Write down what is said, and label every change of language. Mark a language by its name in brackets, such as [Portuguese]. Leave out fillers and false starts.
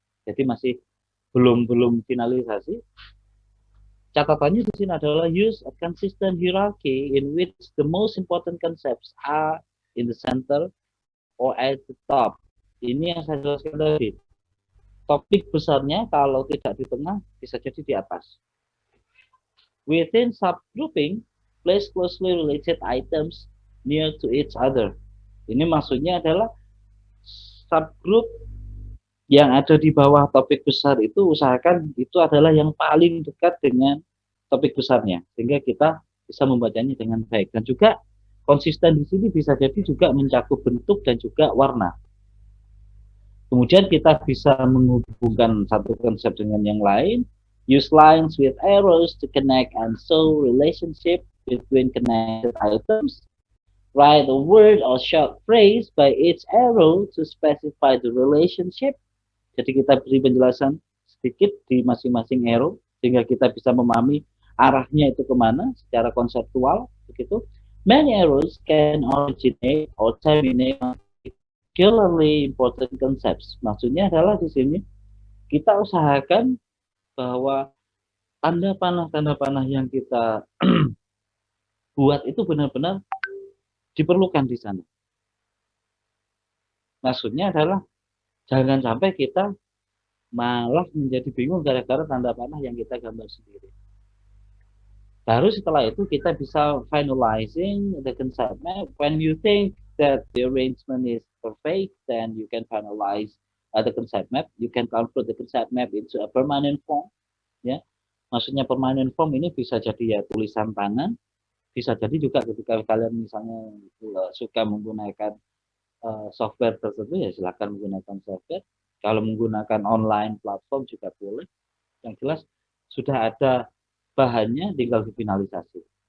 [Indonesian] Jadi masih belum finalisasi. Catatannya di sini adalah [English] use a consistent hierarchy in which the most important concepts are in the center or at the top. [Indonesian] Ini yang saya jelaskan tadi. Topik besarnya kalau tidak di tengah bisa jadi di atas. [English] Within subgrouping, place closely related items near to each other. [Indonesian] Ini maksudnya adalah subgroup yang ada di bawah topik besar itu usahakan itu adalah yang paling dekat dengan topik besarnya, sehingga kita bisa membacanya dengan baik. Dan juga konsisten di sini bisa jadi juga mencakup bentuk dan juga warna. Kemudian kita bisa menghubungkan satu konsep dengan yang lain. [English] Use lines with arrows to connect and show relationship between connected items. Write a word or short phrase by each arrow to specify the relationship. [Indonesian] Jadi kita beri penjelasan sedikit di masing-masing arrow sehingga kita bisa memahami arahnya itu kemana secara konseptual begitu. [English] Many arrows can originate or terminate particularly important concepts. [Indonesian] Maksudnya adalah di sini kita usahakan bahwa tanda panah yang kita buat itu benar-benar diperlukan di sana. Maksudnya adalah jangan sampai kita malah menjadi bingung gara-gara tanda panah yang kita gambar sendiri. Baru setelah itu kita bisa [English] finalizing the concept map. When you think that the arrangement is perfect, then you can finalize the concept map. You can convert the concept map into a permanent form. [Indonesian] Ya, maksudnya permanent form ini bisa jadi ya tulisan tangan, bisa jadi juga ketika kalian misalnya suka menggunakan software tertentu ya silakan menggunakan software. Kalau menggunakan online platform juga boleh. Yang jelas sudah ada bahannya, tinggal difinalisasi.